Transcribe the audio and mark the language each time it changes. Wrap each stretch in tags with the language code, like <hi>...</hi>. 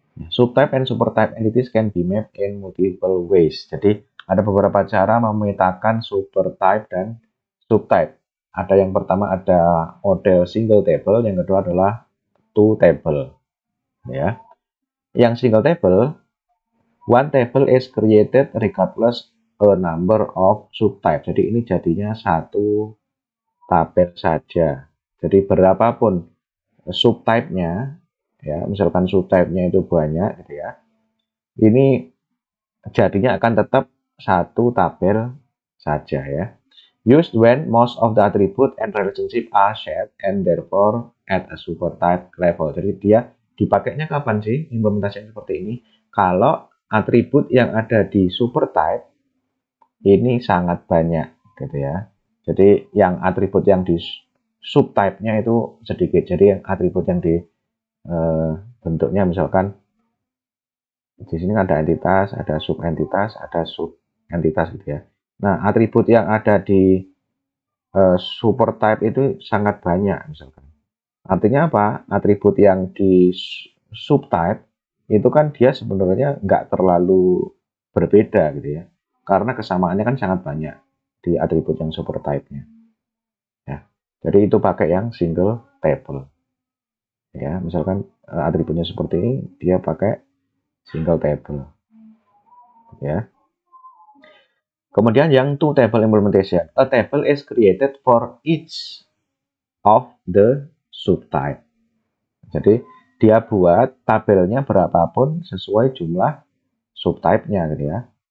<en>Subtype and supertype entities can be mapped in multiple ways.</en> <id>Jadi ada beberapa cara memetakan supertype dan subtype. Ada yang pertama ada model single table, yang kedua adalah two table.</id> <en>Ya, yang single table, one table is created regardless a number of subtype.</en> <id>Jadi ini jadinya satu tabel saja. Jadi berapapun subtype-nya, ya misalkan subtype-nya itu banyak gitu ya, ini jadinya akan tetap satu tabel saja ya.</id> <en>Used when most of the attribute and relationship are shared and therefore at a supertype level.</en> <id>Jadi dia dipakainya kapan sih implementasi seperti ini? Kalau atribut yang ada di supertype ini sangat banyak gitu ya. Jadi yang atribut yang di subtype-nya itu sedikit. Jadi yang atribut yang di bentuknya misalkan di sini ada entitas, ada subentitas, ada subentitas gitu ya. Nah, atribut yang ada di supertype itu sangat banyak misalkan. Artinya apa? Atribut yang di subtype itu kan dia sebenarnya nggak terlalu berbeda gitu ya. Karena kesamaannya kan sangat banyak di atribut yang supertype-nya. Ya. Jadi itu pakai yang single table. Ya, misalkan atributnya seperti ini, dia pakai single table. Ya. Kemudian yang two table implementation.</id> <en>A table is created for each of the subtype.</en> <id>Jadi dia buat tabelnya berapapun sesuai jumlah subtype-nya gitu ya.</id>